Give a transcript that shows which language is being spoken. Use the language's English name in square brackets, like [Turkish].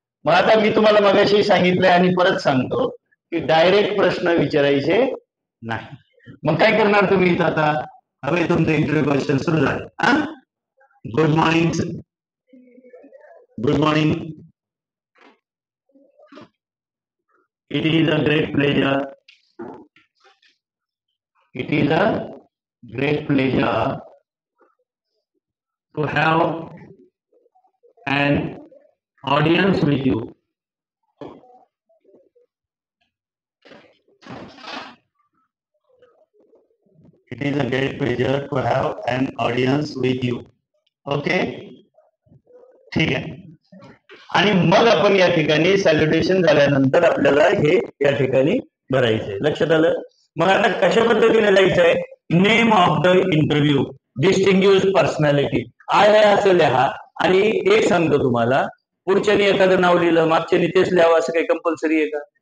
[Marathi] मग आता मी तुम्हाला मगाशी सांगितलंय आणि परत सांगतो की डायरेक्ट प्रश्न विचारायचे नाही. मग काय करणार तुम्ही इथं आता? हवे तुमचे इंटरव्ह्यू क्वेश्चन सुरू झाले. [English] Good morning, good morning. It is a great pleasure, it is a great pleasure to have an audience with you. It is a great pleasure to have an audience with you. [Marathi] Okay, ठीक आहे. आणि मग आपण या ठिकाणी सॅल्युटेशन झाल्यानंतर आपल्याला हे या ठिकाणी भरायचंय. लक्षात आलं? मग आता कशा पद्धतीने लिहायचंय? [English] name of the interview, [Marathi] डिस्टिंग्युश personality, आहे असं लिहा. आणि एक सांगतो तुम्हाला, पुढच्यानी एखादं नाव लिहिलं मागच्यानी तेच लिहावं असं काही कंपल्सरी आहे का?